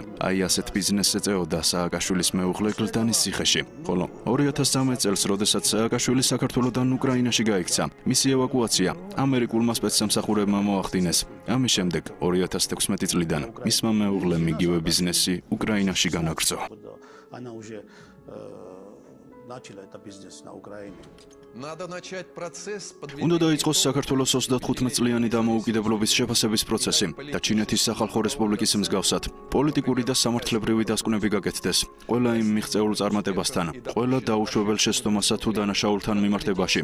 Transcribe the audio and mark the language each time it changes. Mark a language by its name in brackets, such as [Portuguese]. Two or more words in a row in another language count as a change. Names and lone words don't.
[Georgian] აი ასეთ ბიზნესს ეწეოდა სააკაშვილის მეუღლე გლდანის ციხეში. ხოლო 2013 წელს, როდესაც სააკაშვილი საქართველოდან უკრაინაში გაიქცა, მისი ევაკუაცია ამერიკულმა სპეცსამსახურებმა მოახდინეს. ამის შემდეგ 2016 წლიდან მისმა მეუღლემ იგივე ბიზნესი უკრაინაში განაგრძო. [Russian] Она уже начала это бизнес на Украине. [Georgian] უნდა დაიწყოს საქართველოს 35 წლიანი დამოუკიდებლობის შეფასების პროცესი და ჩინეთის სახალხო რესპუბლიკის მსგავსად პოლიტიკური და სამართლებრივი დასკვნები გაკეთდეს ყველა იმ მიღწეულ წარმატებასთან, ყველა დაუშვებელ შეცდომასა თუ დანაშაულთან მიმართებაში.